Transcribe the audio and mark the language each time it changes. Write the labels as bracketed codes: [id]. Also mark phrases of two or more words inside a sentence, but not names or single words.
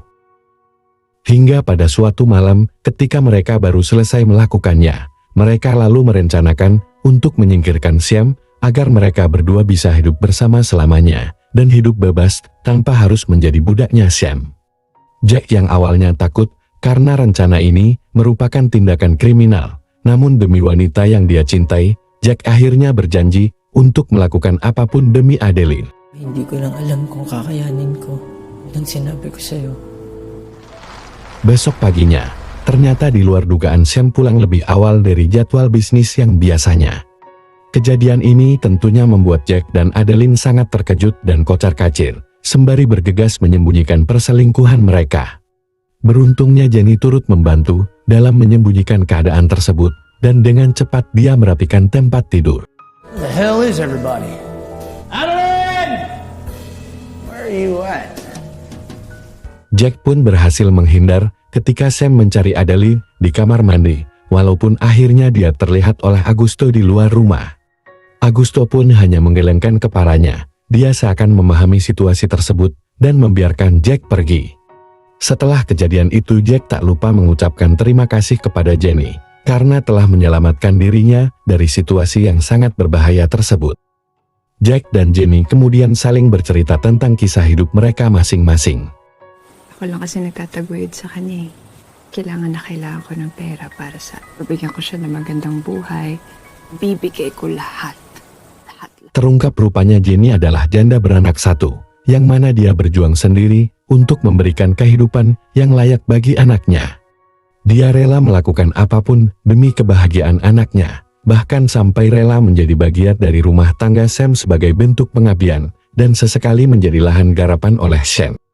[id] Hingga pada suatu malam ketika mereka baru selesai melakukannya, mereka lalu merencanakan untuk menyingkirkan Sam agar mereka berdua bisa hidup bersama selamanya dan hidup bebas tanpa harus menjadi budaknya Sam. Jack yang awalnya takut karena rencana ini merupakan tindakan kriminal, namun demi wanita yang dia cintai, Jack akhirnya berjanji untuk melakukan apapun demi Adeline. [tl] Hindi ko lang alam kung kakayanin ko nang sinabi ko sa'yo. [id] Besok paginya, ternyata di luar dugaan Sam pulang lebih awal dari jadwal bisnis yang biasanya. Kejadian ini tentunya membuat Jack dan Adeline sangat terkejut dan kocar-kacir, sembari bergegas menyembunyikan perselingkuhan mereka. Beruntungnya Jenny turut membantu dalam menyembunyikan keadaan tersebut dan dengan cepat dia merapikan tempat tidur. [en] Where the hell is everybody? Adeline! Where are you at? [id] Jack pun berhasil menghindar ketika Sam mencari Adeline di kamar mandi, walaupun akhirnya dia terlihat oleh Augusto di luar rumah. Augusto pun hanya menggelengkan kepalanya. Dia seakan memahami situasi tersebut dan membiarkan Jack pergi. Setelah kejadian itu, Jack tak lupa mengucapkan terima kasih kepada Jenny karena telah menyelamatkan dirinya dari situasi yang sangat berbahaya tersebut. Jack dan Jenny kemudian saling bercerita tentang kisah hidup mereka masing-masing. [tl] Ako lang kasi nagtataguyod sa kanya eh. Kailangan ko ng pera para sa bibigyan ko siya ng magandang buhay. Bibigay ko lahat. [id] Terungkap rupanya Jenny adalah janda beranak satu, yang mana dia berjuang sendiri untuk memberikan kehidupan yang layak bagi anaknya. Dia rela melakukan apapun demi kebahagiaan anaknya, bahkan sampai rela menjadi bagian dari rumah tangga Sam sebagai bentuk pengabdian, dan sesekali menjadi lahan garapan oleh Sam.